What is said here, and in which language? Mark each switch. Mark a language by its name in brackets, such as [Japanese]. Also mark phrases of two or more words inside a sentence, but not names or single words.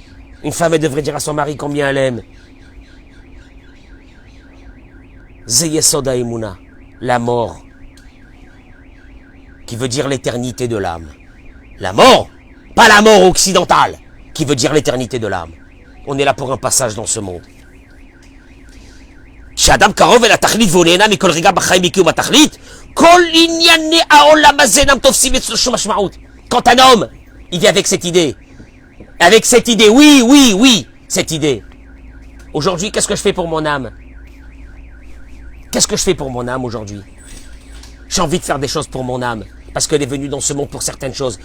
[French] Une femme, elle devrait dire à son mari combien elle aime. [Hebrew] זה יסוד האמונה, [French] la mort, qui veut dire l'éternité de l'âme. La mort, pas la mort occidentale, qui veut dire l'éternité de l'âme. On est là pour un passage dans ce monde. [Hebrew] כשאדם קרוב אל התכלית והוא נהנה מכל רגע בחיים מקיום התכלית, כל ענייני העולם הזה אינם תופסים אצלו שום משמעות. [French] Quand un homme, il vit avec cette idée, oui, cette idée. Aujourd'hui, qu'est-ce que je fais pour mon âme? Qu'est-ce que je fais pour mon âme aujourd'hui? J'ai envie de faire des choses pour mon âme, parce qu'elle est venue dans ce monde pour certaines choses.